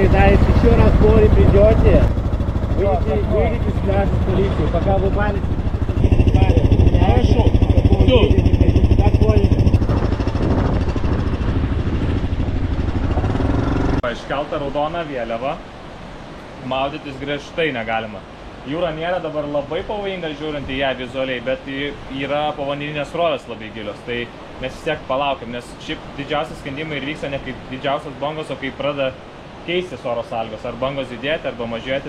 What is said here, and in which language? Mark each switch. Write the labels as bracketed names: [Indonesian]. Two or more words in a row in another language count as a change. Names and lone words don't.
[Russian] если еще раз море придете, выйдите с спрашивать полицию, пока вы палите. Хорошо. Так поняли. [Lithuanian] Iškelta raudona vėliava, maudytis griežtai negalima. Jūra nėra dabar labai pavojinga žiūrint į ją vizualiai, bet yra povandeninės srovės labai gilios. Tai mes vis tiek palaukiam, nes šiaip didžiausias skendimai ir vyksta ne kaip didžiausias bangos, o kai pradeda keistis oro sąlygos, ar bangos didėti, arba mažėti.